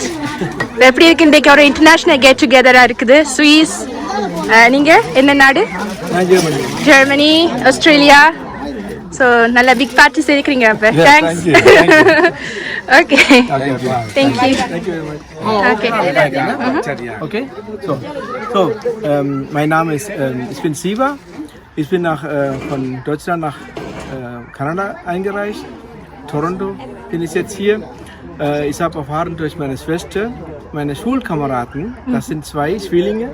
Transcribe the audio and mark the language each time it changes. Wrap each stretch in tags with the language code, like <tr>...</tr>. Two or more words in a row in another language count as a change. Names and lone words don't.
<ta>எப்படி இருக்கு இன்றைக்கு ஒரு</ta> <en>international get together</en> <ta>இருக்குது? ஸ்வீஸ், நீங்க என்ன நாடு? ஜெர்மனி, ஆஸ்திரேலியா. ஸோ நல்ல</ta> <en>big parties</en> <ta>இருக்கிறீங்க அப்போ.</ta> <en>Thanks. Okay thank you. ஓகே Okay, so</en> <de>mein Name ist, ich bin Siva. Ich bin von Deutschland nach Kanada eingereist. Toronto bin ich jetzt hier. Ich habe erfahren durch meine Schwester, meine Schulkameraden, das sind 2 Zwillinge.</de>